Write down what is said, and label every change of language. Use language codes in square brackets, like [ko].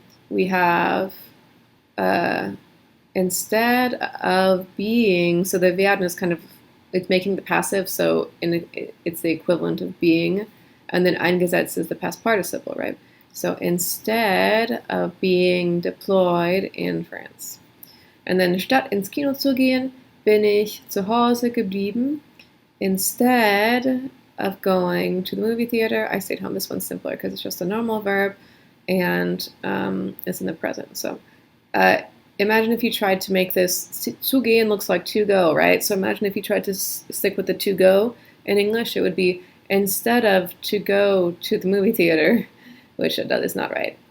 [en] We have instead of being, so the werden is kind of, it's making the passive, so it's the equivalent of being, and then eingesetzt is the past participle, right? So instead of being deployed in France. And then [de] statt ins Kino zu gehen, bin ich zu Hause geblieben. [en] Instead of going to the movie theater, I stayed home. This one's simpler because it's just a normal verb, and it's in the present. So imagine if you tried to make this, zu gehen looks like to go, right? So imagine if you tried to stick with the to go in English, it would be instead of to go to the movie theater, which is not right.